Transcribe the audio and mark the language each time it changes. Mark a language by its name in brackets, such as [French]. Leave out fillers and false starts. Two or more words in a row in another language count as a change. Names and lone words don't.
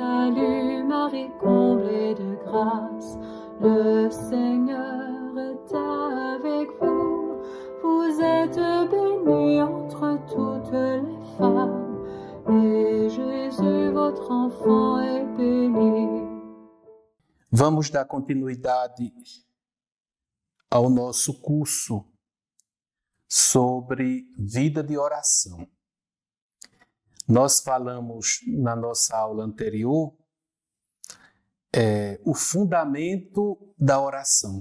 [French] Salut Marie, comblée de grâce, le Seigneur est avec vous. Vous êtes bénie entre toutes les femmes, et Jésus, votre enfant, est béni. [Portuguese] Vamos dar continuidade ao nosso curso sobre vida de oração. Nós falamos na nossa aula anterior o fundamento da oração.